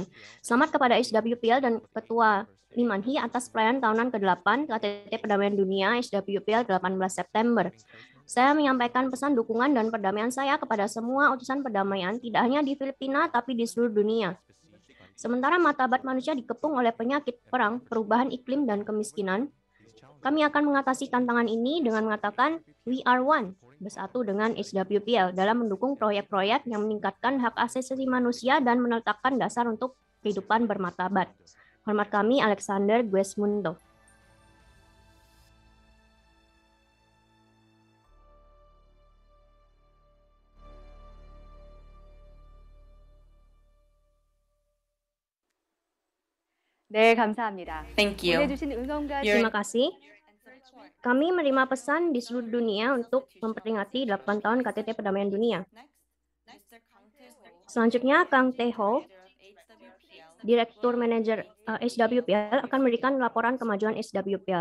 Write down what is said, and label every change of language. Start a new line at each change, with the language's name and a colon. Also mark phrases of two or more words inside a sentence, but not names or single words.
Indonesian: Selamat kepada HWPL dan Ketua Lee Man-hee atas perayaan tahunan ke-8 KTT Perdamaian Dunia HWPL 18 September. Saya menyampaikan pesan dukungan dan perdamaian saya kepada semua utusan perdamaian, tidak hanya di Filipina, tapi di seluruh dunia. Sementara martabat manusia dikepung oleh penyakit perang, perubahan iklim, dan kemiskinan, kami akan mengatasi tantangan ini dengan mengatakan,
English: "We are one,"
Indonesian: bersatu dengan HWPL dalam mendukung proyek-proyek yang meningkatkan hak asasi manusia dan meletakkan dasar untuk kehidupan bermartabat. Hormat kami, Alexander Guesmundo.
Korean: 네, 감사합니다.
English: Thank you.
Korean: 보내주신 응원과
Indonesian: Terima kasih. Kami menerima pesan di seluruh dunia untuk memperingati 8 tahun KTT Perdamaian Dunia. Selanjutnya, Kang Tae-ho, Direktur Manajer HWPL, akan memberikan laporan kemajuan HWPL.